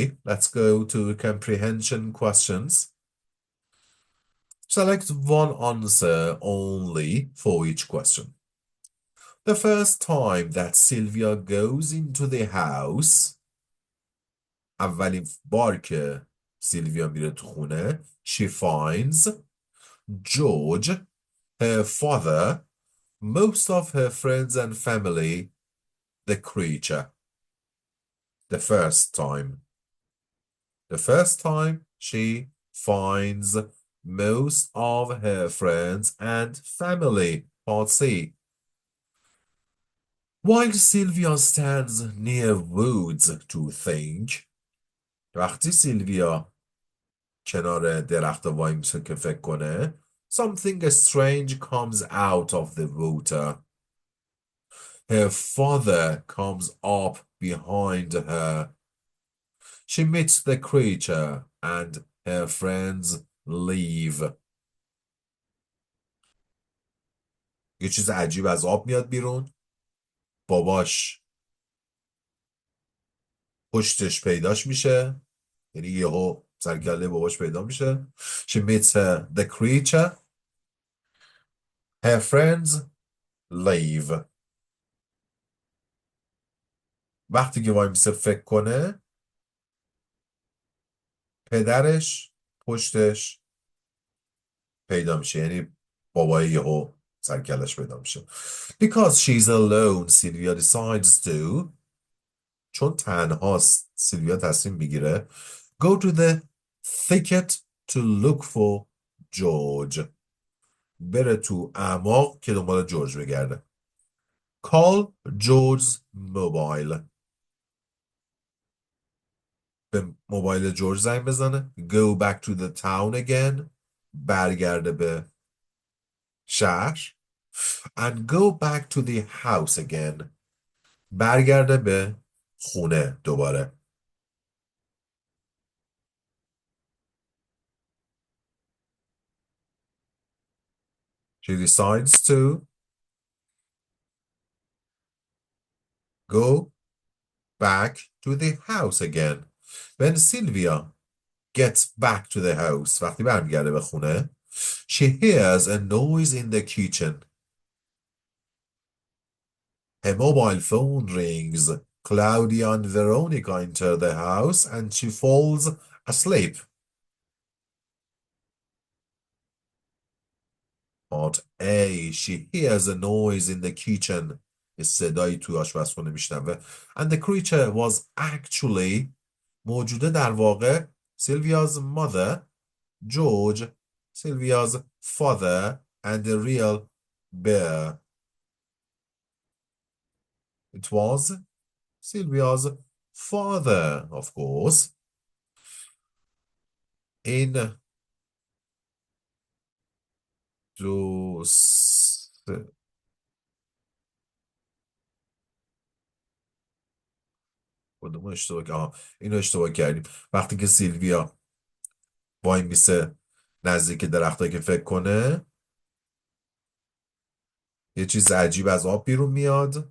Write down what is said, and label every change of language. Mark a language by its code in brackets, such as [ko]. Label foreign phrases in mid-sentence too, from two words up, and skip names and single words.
[en] Let's go to comprehension questions. Select one answer only for each question. The first time that Sylvia goes into the house, [fa] اولین بار که سیلویا میره تو خونه, [en] she finds George, her father, most of her friends and family, the creature. The first time. The first time she finds most of her friends and family. Part C. While Sylvia stands near woods to think. وقتی سیلویا کنار درخت وای میشه که فکر کنه, something strange comes out of the water. Her father comes up behind her. She meets the creature and her friends leave. [fa] یه چیز عجیب از آب میاد بیرون. باباش پشتش پیداش میشه. یعنی یهو سرگله باباش پیدا میشه. [en] She meets the creature. Her friends leave. [fa] وقتی که وای میسه فکر کنه, پدرش پشتش پیدا میشه. یعنی بابای یهو سرکلش پیدا میشه. [en] Because she's alone, Sylvia decides to. [fa] چون تنهاست, سیلویا تصمیم میگیره [en] go to the thicket to look for George. [fa] بره تو اعماق که دنبال جورج بگرده. [en] Call George's mobile. [fa] به موبایل جورج زنگ بزنه. [en] Go back to the town again. [fa] برگرده به شهر. [en] And go back to the house again. [fa] برگرده به خونه دوباره. [en] She decides to go back to the house again. When Sylvia gets back to the house, [fa] وقتی برمیگرده به خونه, [en] she hears a noise in the kitchen. Her mobile phone rings. Claudia and Veronica enter the house and she falls asleep. Part A. She hears a noise in the kitchen. [fa] یه صدایی توی آشپزخونه میشنوه. [en] And the creature was actually, [fa] موجوده در واقع, [en] Sylvia's mother, George, Sylvia's father, and the real bear. It was Sylvia's father, of course. [fa] این کدوم اشتباه اینو اشتباه کردیم. وقتی که سیلویا وای میسه نزدیک درختا که فکر کنه, یه چیز عجیب از آب بیرون میاد.